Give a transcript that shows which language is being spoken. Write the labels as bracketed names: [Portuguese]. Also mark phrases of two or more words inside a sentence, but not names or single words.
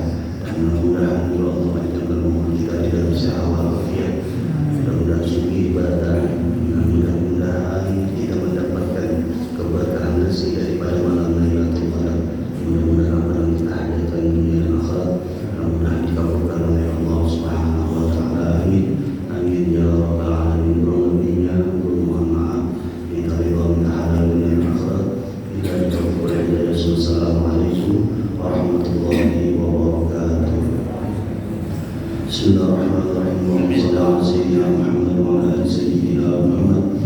[Indonesian] Dan mudah-mudahan Allah panjangkan umur kita di dalam sehat walafiat. Mudah-mudahan suci ibadah. Mudah-mudahan kita mendapatkan keberkahan rezeki daripada malam Lailatul Qadar. Mudah-mudahan apa yang kita hajatkan dunia dan akhirat, mudah-mudahan dikabulkan oleh Allah [Arabic] سبحانه وتعالى. [Indonesian] Amin. [Arabic] آمين يا رب العالمين. [Indonesian] Berlebihnya mohon maaf, minta ridha, minta halal dunia dan akhirat. Kita dikabulkan oleh Allah. [Arabic] السلام عليكم ورحمة الله وبركاته. بسم الله الرحمن الرحيم. اللهم صل على سيدنا محمد وعلى آل سيدنا محمد.